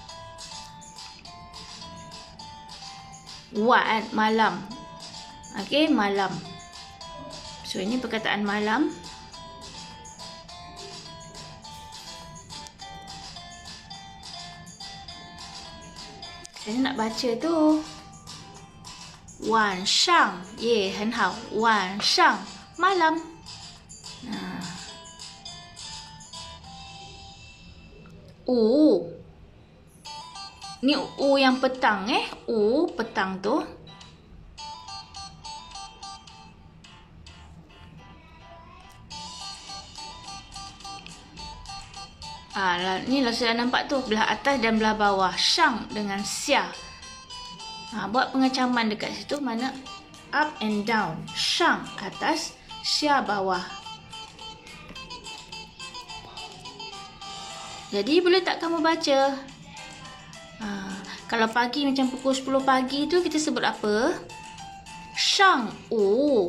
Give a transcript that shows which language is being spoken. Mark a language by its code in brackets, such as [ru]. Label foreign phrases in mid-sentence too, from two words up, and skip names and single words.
[ms] 晚 malam. Okey, malam. So ini perkataan malam. Saya nak baca tu. [zh] 晚上 ye, 很好. [ms] 晚上 malam. U. Ni U yang petang U petang tu. Ni lah saya nampak tu, belah atas dan belah bawah. Shang dengan xia. Buat pengecaman dekat situ, mana [en] up and down. [ms] Shang atas, xia bawah. Jadi boleh tak kamu baca? Kalau pagi macam pukul 10 pagi tu kita sebut apa? [zh] 上午.